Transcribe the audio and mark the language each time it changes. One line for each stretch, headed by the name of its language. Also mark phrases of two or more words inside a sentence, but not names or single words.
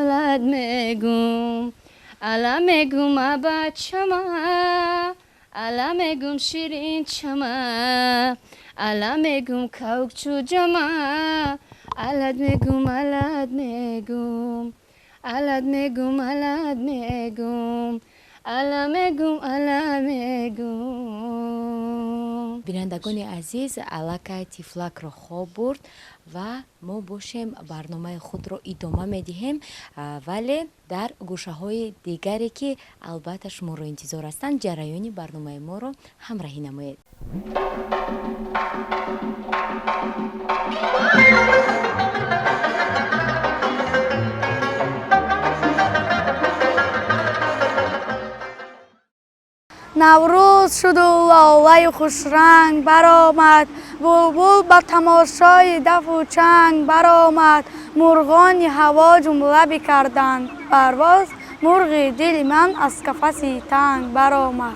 Tajik: علم میگم بچما علم میگم شیرین چما علم میگم کوکچو جما علت میگم علم میگم бинандагони азиз аллакай тифлакро хоб бурд ва мо бошем барномаи худро идома медиҳем вале дар гӯшаҳои дигаре ки албатта шуморо интизор ҳастанд ҷараёни барномаи моро ҳамраҳӣ намоед. наврӯз шуду лолаи хушранг баромад булбул ба тамошои дафу чанг баромад мурғони ҳаво ҷумла бикарданд парвоз мурғи дили ман аз қафаси танг баромад